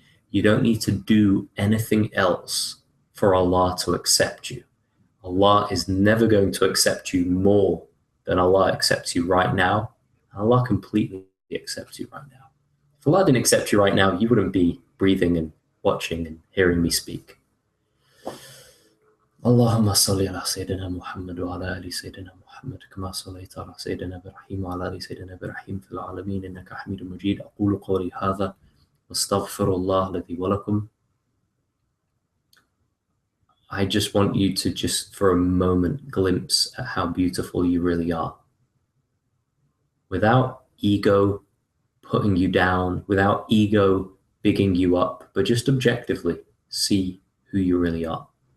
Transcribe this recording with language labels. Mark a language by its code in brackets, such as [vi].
[en] You don't need to do anything else for Allah to accept you. Allah is never going to accept you more than Allah accepts you right now. Allah completely accepts you right now. If Allah didn't accept you right now, you wouldn't be breathing and watching and hearing me speak. [ar] اللهم صل على سيدنا محمد وعلى آل سيدنا محمد كما صليت على سيدنا إبراهيم وعلى آل سيدنا إبراهيم في العالمين إنك حميد مجيد. أقول قولي هذا واستغفر الله الذي ولكم. [en] I just want you to just for a moment glimpse at how beautiful you really are. Without ego putting you down, without ego bigging you up, but just objectively see who you really are.